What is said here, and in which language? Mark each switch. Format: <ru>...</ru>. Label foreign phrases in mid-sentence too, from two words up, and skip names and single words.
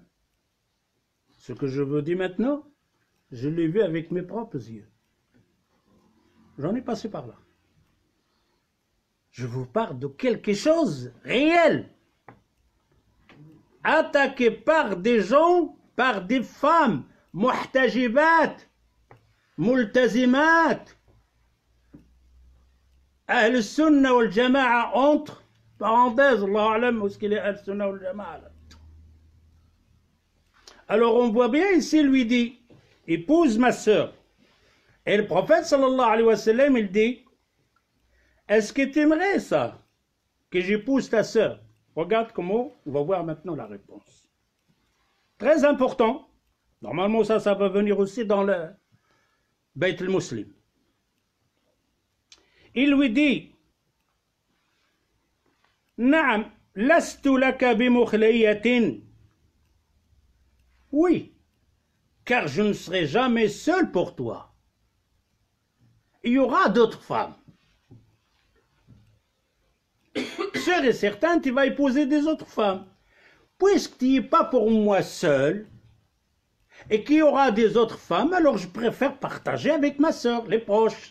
<fr>Ce que je vous dis maintenant, je l'ai vu avec mes propres yeux. J'en ai passé par là. Je vous parle de quelque chose réel. Attaqué par des gens, par des femmes,</fr> <ar>محتجبات، ملتزمات. أهل السنة والجماعة entre parenthèses, الله أعلم où est-ce qu'il est أهل السنة والجماعة.</ar> <fr>Alors on voit bien ici, lui dit, épouse ma sœur. Et le prophète</fr> <ar>صلى الله عليه وسلم,</ar> <fr>il dit, est-ce que tu aimerais ça, que j'épouse ta sœur? Regarde comment, on va voir maintenant la réponse. Très important. Normalement ça va venir aussi dans le Bayt al-Muslim. Il lui dit, Naam,</fr> <ar>لست لك بمخلية.</ar> <fr>Oui, car je ne serai jamais seul pour toi. Il y aura d'autres femmes. Sûr et certain, tu vas épouser des autres femmes. Puisque tu n'es pas pour moi seul, et qu'il y aura des autres femmes, alors je préfère partager avec ma sœur, les proches.</fr>